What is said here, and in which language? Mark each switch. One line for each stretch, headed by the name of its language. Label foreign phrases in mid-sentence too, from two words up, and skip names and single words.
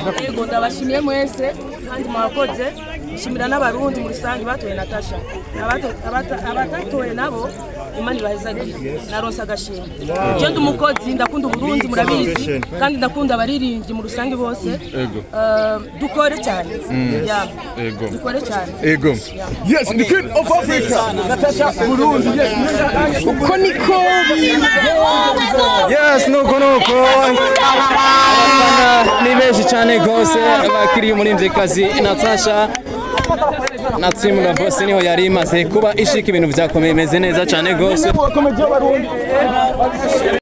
Rundi: yego ndabashimiye mwese kandi mwakoze nshimira n'abarundi muri rusange batoye Natasha abatatoye nabo imani bahezagiye naronse agashimwe je ndi umukozi ndakunda uburundi murabizi kandi ndakunda abaririmbyi mu rusange bose dukore cyane dukore cyane
English: ego yes the queen of Africa Natasha Burundi yes
Rundi: uko niko yes nuko abafana ni benshi cyane gose bakiriye umuririmbyikazi Natasha natsimura bose niho yari imaze kuba ishika ibintu byakomeye meze neza cyane gose